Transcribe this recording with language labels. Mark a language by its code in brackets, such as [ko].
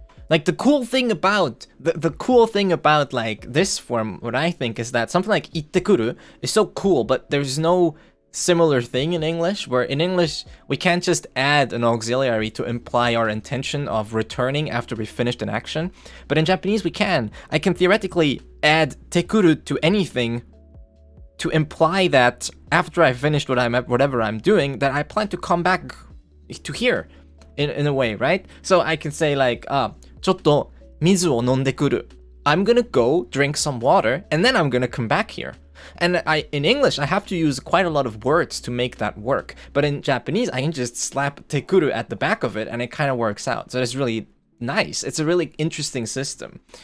[en] Like the cool thing about like this form, what I think is that something like Te-Kuru is so cool, but there's no similar thing in English, where in English we can't just add an auxiliary to imply our intention of returning after we finished an action, but in Japanese we can. I can theoretically add Te-Kuru to anything to imply that after I finished whatever I'm doing, that I plan to come back to here in a way, right? So I can say like, [ja] ちょっと水を飲んでくる. [en] I'm gonna go drink some water and then I'm gonna come back here. And in English, I have to use quite a lot of words to make that work. But in Japanese, I can just slap Te-Kuru at the back of it and it kind of works out. So it's really nice. It's a really interesting system.